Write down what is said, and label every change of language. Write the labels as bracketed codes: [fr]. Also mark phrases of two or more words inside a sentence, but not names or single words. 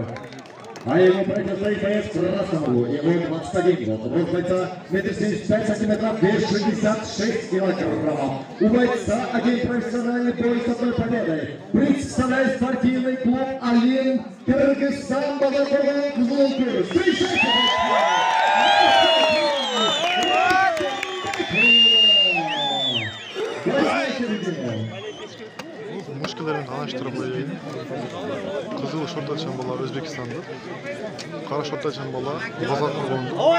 [ru] А ему противостоит боец красного. Ему 21 год. Рост бойца 1,75 сантиметров, вес 66 килограммов. У бойца один профессиональный бой с одной победой. Представляет спортивный клуб Алин Кыргызстан Балаковый Кызылкыр. Встречайте! [uz] Mushkilarni tanishtirib qo'yaylik. Qizil shortachan bola O'zbekistonda. Qora shortachan bola Qozog'istonda.